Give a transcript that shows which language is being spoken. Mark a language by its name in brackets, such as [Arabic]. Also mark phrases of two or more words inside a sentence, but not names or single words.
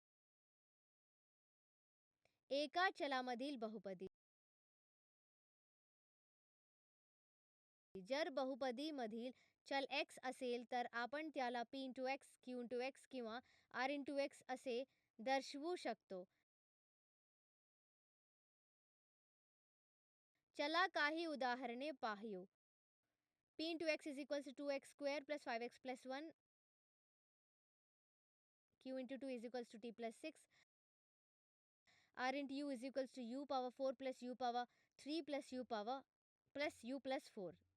[Marathi] एका चलामधील बहुपदी जर बहुपदीमधील चल x असेल तर आपण त्याला p×x, q×x किंवा r×x असे दर्शवू शकतो. चला काही उदाहरणे पाहू. [English] p×x = 2x² plus 5x plus 1, q×2 = t plus 6, r×u = u power 4 plus u power 3 plus u power plus u plus 4.